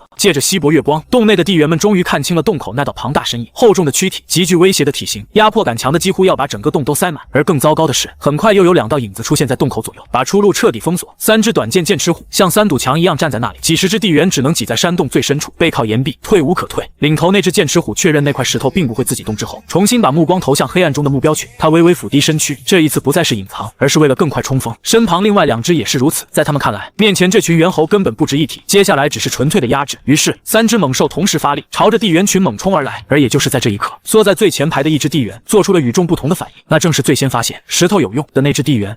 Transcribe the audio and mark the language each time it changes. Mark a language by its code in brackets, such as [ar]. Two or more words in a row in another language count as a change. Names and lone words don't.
[zh] 借着稀薄月光，洞內的地緣們終於看清了洞口那道龐大身影，厚重的軀體，極具威脅的體型，壓迫感強的幾乎要把整個洞都塞滿。而更糟糕的是，很快又有2道影子出現在洞口左右，把出路徹底封鎖。3只短劍劍齒虎像3堵牆一樣站在那裡，幾十只地緣只能擠在山洞最深處，背靠岩壁，退無可退。領頭那只劍齒虎確認那塊石頭並不會自己動之後，重新把目光投向黑暗中的目標群。他微微俯低身軀，這一次不再是隱藏，而是為了更快衝鋒。身旁另外2只也是如此，在他們看來，面前這群猿猴根本不值一提，接下來只是純粹的壓制。於是3只猛獸同時發力，朝着地緣群猛衝而來。而也就是在這一刻，縮在最前排的一只地緣做出了與眾不同的反應，那正是最先發現石頭有用的那只地緣。